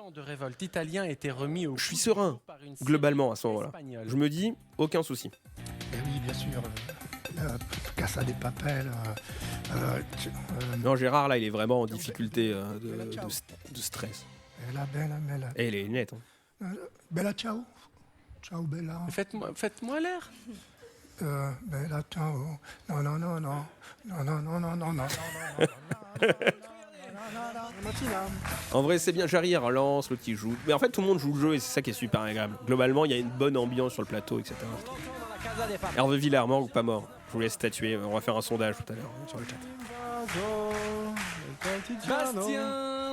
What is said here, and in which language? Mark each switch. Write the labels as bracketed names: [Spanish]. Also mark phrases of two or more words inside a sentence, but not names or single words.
[French] Je suis serein, globalement, à ce moment-là. Je me dis, aucun souci. Et oui, bien sûr. Casa des Papel. Non, Gérard, là, il est vraiment en difficulté de stress. [Italian] Bella, bella. [French] Et il est net. Hein. [Italian] Bella ciao. Ciao Bella. [French] Faites-moi l'air. [Italian] Bella, ciao. [French] Non, non, non, non. Non, non, non, non, non, non, En vrai, c'est bien. Jarry relance, l'autre il joue. Mais en fait, tout le monde joue le jeu et c'est ça qui est super agréable. Globalement, il y a une bonne ambiance sur le plateau, etc. Hervé Villard, mort ou pas mort? Je vous laisse statuer. On va faire un sondage tout à l'heure sur le chat. Bastien,